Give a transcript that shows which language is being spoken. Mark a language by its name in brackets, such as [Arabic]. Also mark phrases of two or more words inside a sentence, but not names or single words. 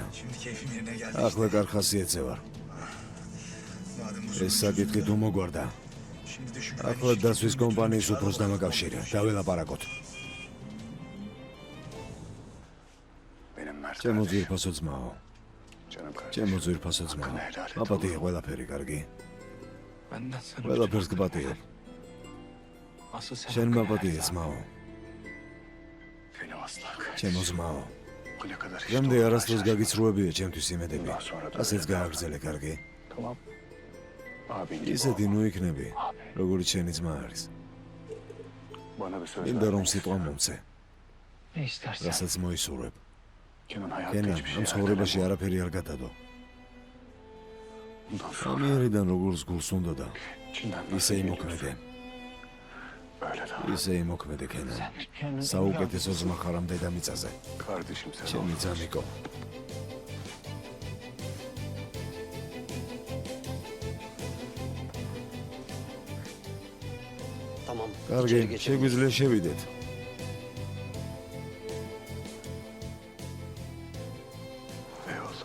[Georgian] ახლა კარხასიეთზე ვარ. ეს საკითხი თუ მოგვარდა. ახლა დასვის კომპანიის უფროს დამაკავშირე. დაველაპარაკოთ. ჩემო ძვირფასო ძმაო. [Turkish] Canım kardeşim. [Georgian] ჩემო ძვირფასო ძმაო, მაპატიე ყველაფერი, კარგი? [Turkish] Benden sana [Georgian] ყველაფერს გპატიებ. [Turkish] Asıl sen [Georgian] შენ [Turkish] hakkını [Georgian] მაპატიე [Turkish] helal et. [Georgian] ძმაო, [Turkish] Benim aslan kardeşim. [Georgian] ჩემო ძმაო. [Turkish] Bu ne kadar hiç [Georgian] დღემდე [Turkish] doğru [Georgian] არასდროს [Turkish] karşılaştık. [Georgian] გაგიცრუებია ჩემთვის იმედები. ასეც გააგრძელე, კარგი? [Turkish] Tamam. Abin gibi [Georgian] ისეთი [Turkish] ol. [Georgian] ნუ იქნები, როგორც შენი ძმა არის. [Turkish] Bana bir söz [Georgian] მინდა [Turkish] ver. [Georgian] რომ სიტყვა მომცე, [Turkish] Ne istersen. [Georgian] რასაც მოისურვებ. [Turkish] Kenan hayatta [Georgian] კენა, [Turkish] hiçbir şey [Georgian] ამ ცხოვრებაში [Turkish] erteleme. [Georgian] არაფერი არ გადადო. [Turkish] Bundan sonra [Georgian] ამიერიდან როგორც გულს უნდა და [Turkish] içinden [Georgian] ისე [Turkish] nasıl [Georgian] იმოქმედე. [Turkish] geliyorsun? Öyle de. [Georgian] ისე იმოქმედე, კენა. [Turkish] Kendini [Georgian] საუკეთესო ძმა ხარ ამ დედამიწაზე. [Turkish] Kardeşim sen [Georgian] ჩემი [Turkish] ol. [Georgian] ძამიკო. [Turkish] Tamam. [Georgian] კარგი, [Turkish] içeri geçelim. [Georgian] შეგვიძლია შევიდეთ. [Turkish] Eyvallah.